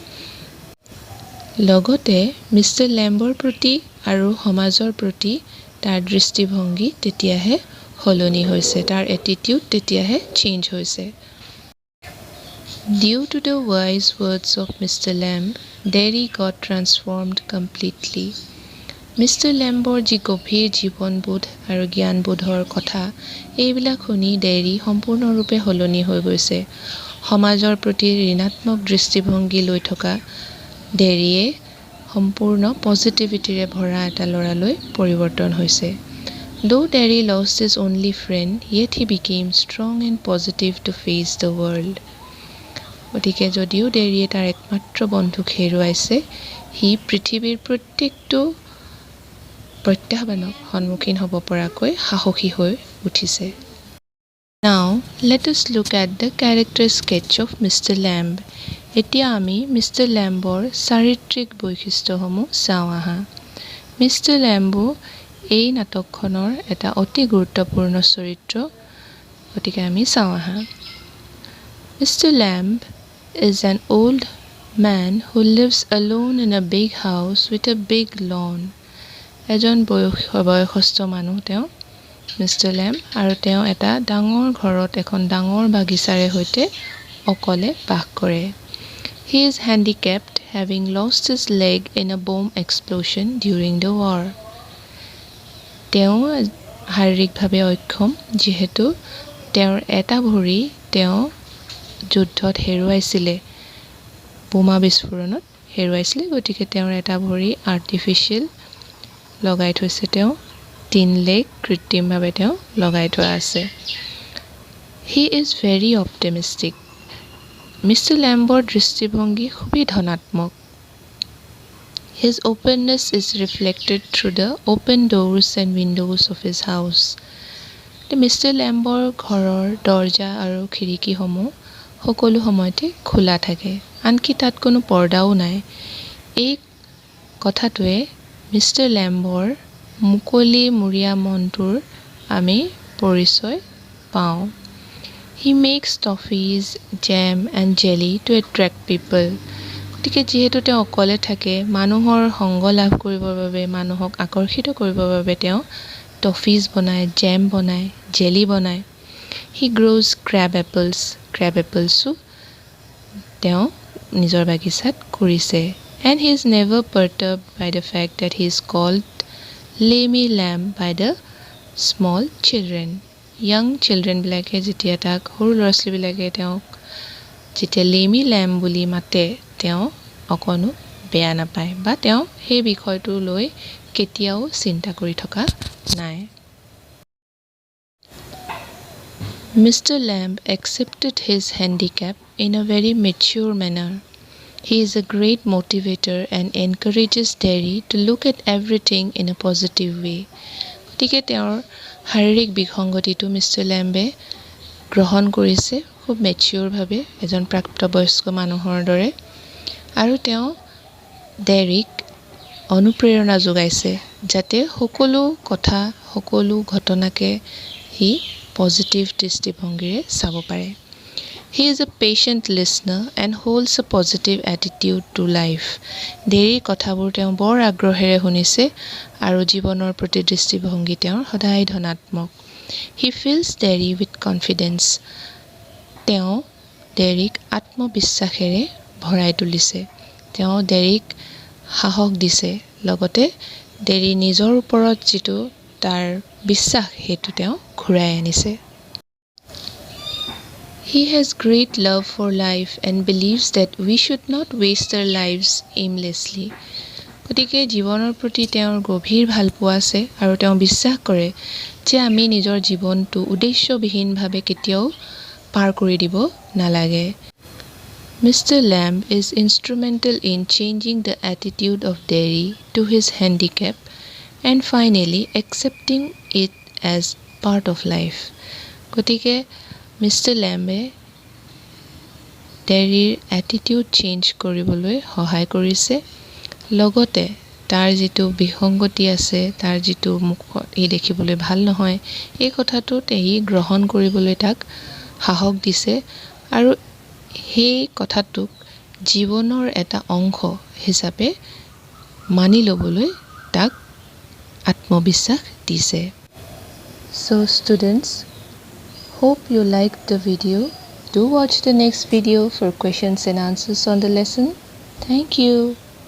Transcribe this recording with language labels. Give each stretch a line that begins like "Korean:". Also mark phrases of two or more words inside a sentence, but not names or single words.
Assamese: লগতে Mr. Lambৰ প্ৰতি আৰু সমাজৰ প্ৰতি তাৰ দৃষ্টিভংগী তেতিয়াহে সলনি হৈছে, তাৰ এটিটিউড তেতিয়াহে চেঞ্জ হৈছে।
English: Due to the wise words of Mr. Lamb, Derry got transformed completely.
Assamese: Mr. Lambৰ যি গভীৰ জীৱনবোধ আৰু জ্ঞানবোধৰ কথা এইবিলাক শুনি Derry সম্পূৰ্ণৰূপে সলনি হৈ গৈছে। সমাজৰ প্ৰতি ঋণাত্মক দৃষ্টিভংগী লৈ থকা Derryয়ে সম্পূৰ্ণ পজিটিভিটিৰে ভৰা এটা ল'ৰালৈ পৰিৱৰ্তন হৈছে।
English: Though Derry lost his only friend, yet he became strong and positive to face the world.
Assamese: গতিকে যদিও Derryয়ে তাৰ একমাত্ৰ বন্ধুক হেৰুৱাইছে, হি পৃথিৱীৰ প্ৰত্যেকটো প্ৰত্যাহ্বানক সন্মুখীন হ'ব পৰাকৈ সাহসী হৈ উঠিছে।
English: Now, let us look at the character sketch of Mr. Lamb.
Assamese: এতিয়া আমি Mr. Lambৰ চাৰিত্ৰিক বৈশিষ্ট্যসমূহ চাওঁ আহা। Mr. Lambও এই নাটকখনৰ এটা অতি গুৰুত্বপূৰ্ণ চৰিত্ৰ, গতিকে আমি চাওঁ আহা।
English: Mr. Lamb is an old man who lives alone in a big house with a big lawn.
Assamese: এজন বয়সস্থ মানুহ তেওঁ Mr. Lamb আৰু তেওঁ এটা ডাঙৰ ঘৰত এখন ডাঙৰ বাগিচাৰে সৈতে অকলে বাস কৰে।
English: He is handicapped, having lost his leg in a bomb explosion during the war.
Assamese: তেওঁ শাৰীৰিকভাৱে অক্ষম, যিহেতু তেওঁৰ এটা ভৰি তেওঁ যুদ্ধত হেৰুৱাইছিলে, বোমা বিস্ফোৰণত হেৰুৱাইছিলে। গতিকে তেওঁৰ এটা ভৰি আৰ্টিফিচিয়েল লগাই থৈছে, তেওঁ 3 লেগ কৃত্ৰিমভাৱে তেওঁ লগাই থোৱা আছে।
English: He is very optimistic.
Assamese: মিষ্টাৰ লেম্বৰ দৃষ্টিভংগী খুবেই ধনাত্মক।
English: His openness is reflected through the open doors and windows of his house.
Assamese: মিষ্টাৰ লেম্বৰ ঘৰৰ দৰজা আৰু খিৰিকীসমূহ সকলো সময়তে খোলা থাকে, আনকি তাত কোনো পৰ্দাও নাই। এই কথাটোৱে মিষ্টাৰ লেম্বৰ মুকলিমূৰীয়া মনটোৰ আমি পৰিচয় পাওঁ।
English: He makes toffees, jam and jelly to attract people.
Assamese: গতিকে যিহেতু তেওঁ অকলে থাকে, মানুহৰ সংগ লাভ কৰিবৰ বাবে, মানুহক আকৰ্ষিত কৰিবৰ বাবে তেওঁ টফিজ বনায়, জেম বনায়, জেলি বনায়।
English: He grows crab apples. crab apples
Assamese: ও তেওঁ নিজৰ বাগিচাত কৰিছে।
English: And he is never perturbed by the fact that he is called lamy lamb by the small children. young children
Assamese: বিলাকে যেতিয়া তাক, সৰু ল'ৰা ছোৱালীবিলাকে তেওঁক যেতিয়া লেমি লেম্ব বুলি মাতে, তেওঁ অকণো বেয়া নাপায় বা তেওঁ সেই বিষয়টো লৈ কেতিয়াও চিন্তা কৰি থকা নাই।
English: Mr. Lamb accepted his handicap in a very mature manner. He is a great motivator and encourages Derry to look at everything in a positive way.
Assamese: গতিকে তেওঁৰ শাৰীৰিক বিসংগতিটো মিষ্টাৰ লেম্বে গ্ৰহণ কৰিছে খুব মেচিয়ৰভাৱে, এজন প্ৰাপ্তবয়স্ক মানুহৰ দৰে। আৰু তেওঁ ডেৰিক অনুপ্ৰেৰণা যোগাইছে যাতে সকলো কথা, সকলো ঘটনাকে সি পজিটিভ দৃষ্টিভংগীৰে চাব পাৰে।
English: He is a patient listener and holds a positive attitude to life.
Assamese: ডেৰিৰ কথাবোৰ তেওঁ বৰ আগ্ৰহেৰে শুনিছে আৰু জীৱনৰ প্ৰতি দৃষ্টিভংগী তেওঁৰ সদায় ধনাত্মক। He fills Derry with confidence. তেওঁ ডেৰিক আত্মবিশ্বাসেৰে ভৰাই তুলিছে। তেওঁ ডেৰিক সাহস দিছে, লগতে ডেৰি নিজৰ ওপৰত যিটো তাৰ বিশ্বাস সেইটো তেওঁ ঘূৰাই আনিছে।
English: He has great love for life and believes that we should not waste our lives aimlessly.
Assamese: গতিকে জীৱনৰ প্ৰতি তেওঁৰ গভীৰ ভালপোৱা আছে আৰু তেওঁ বিশ্বাস কৰে যে আমি নিজৰ জীৱনটো উদ্দেশ্যবিহীনভাৱে কেতিয়াও পাৰ কৰি দিব নালাগে।
English: Mr. Lamb is instrumental in changing the attitude of Derry to his handicap and finally accepting it as part of life.
Assamese: গতিকে মিষ্টাৰ লেম্বে ডেৰিৰ
English: attitude change
Assamese: কৰিবলৈ সহায় কৰিছে, লগতে তাৰ যিটো বিসংগতি আছে, তাৰ যিটো মুখত ই দেখিবলৈ ভাল নহয়, এই কথাটোত ই গ্ৰহণ কৰিবলৈ তাক সাহস দিছে আৰু সেই কথাটোক জীৱনৰ এটা অংশ হিচাপে মানি ল'বলৈ তাক আত্মবিশ্বাস দিছে।
English: So students, hope you liked the video. Do watch the next video for questions and answers on the lesson. Thank you.